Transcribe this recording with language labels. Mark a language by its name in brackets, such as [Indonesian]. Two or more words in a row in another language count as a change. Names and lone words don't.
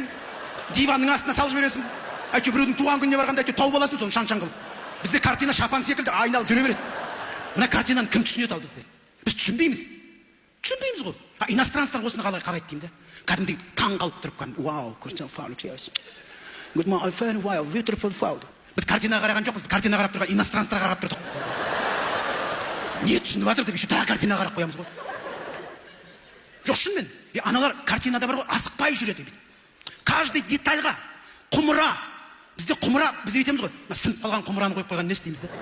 [Kazakh] Диванның астына салып жібересің. Әйтеуір біреудің туған күніне барғанда әйтеуір тауып аласың, соны шаң-шаң қылып. Бізде картина шапан секілді айналып жүре береді. Мына картинаны кім түсінеді ал бізде? Біз түсінбейміз. Түсінбейміз ғой. Иностранецтар осыны қалай қарайды деймін да. Кәдімгідей таң қалып тұрып қалып, вау, Кристиан Фаулик, [English] yes. Good morning, fine, wow, beautiful fowl. [Kazakh] Біз картинаға қараған жоқпыз, картина қарап тұрған иностранецтарға қарап тұрдық. Не түсініп жатыр деп, еще тағы картинаға қарап қоямыз ғой. Жоқ, шынымен. Аналар картинада бар ғой, асықпай жүреді дейді. Каждый детальға құмыра. Бізде құмыра, біз етеміз ғой. Сынып қалған құмыраны қойып қойған не істейміз де?